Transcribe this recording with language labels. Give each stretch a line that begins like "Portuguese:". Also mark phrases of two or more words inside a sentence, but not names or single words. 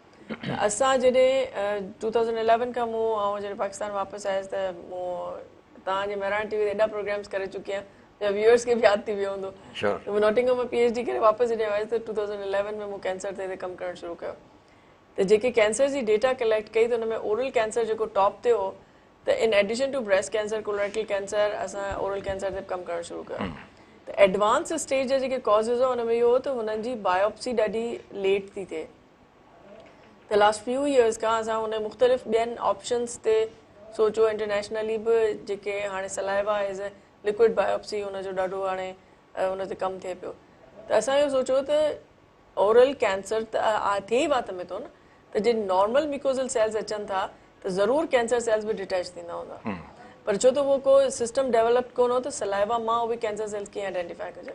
Sindhi: असां जॾहिं 2011 खां मूं जॾहिं पाकिस्तान वापसि आयसि त मूं तव्हांजे मेहरान टीवी ते एॾा प्रोग्राम्स करे चुकी आहियां, व्यूअर्स खे बि यादि थी वियो हूंदो. मूं नॉटिंगहम में PhD करे वापसि जॾहिं आयसि त 2011 में मूं कैंसर ते कमु करणु शुरू कयो. त जेके कैंसर जी
English: data collect
Sindhi: कई त हुन में
English: oral cancer
Sindhi: जेको टॉप ते हो, त
English: in addition to breast cancer, colorectal cancer,
Sindhi: असां
English: oral cancer
Sindhi: ते कमु करणु शुरू कयो. त
English: advance stage
Sindhi: जा जेके कॉज़िस हो हुन में इहो हो त हुननि जी बायोप्सी ॾाढी लेट थी थिए. त
English: last few years
Sindhi: खां असां हुन मुख़्तलिफ़ ॿियनि ऑप्शन्स ते सोचो. इंटरनेशनली बि जेके हाणे
English: saliva as a liquid biopsy
Sindhi: हुनजो ॾाढो हाणे हुन ते कमु थिए पियो. त असां इहो सोचो त
English: oral cancer
Sindhi: त थिए ई वात में थो न, त जे
English: normal mucosal cells
Sindhi: अचनि था त ज़रूरु
English: cancer cells
Sindhi: बि डिटेच थींदा हूंदा, पर छो त उहो को
English: system develop
Sindhi: कोन हो त सलाइवा मां उहे
English: cancer cells
Sindhi: कीअं आइडेंटिफाई कजनि।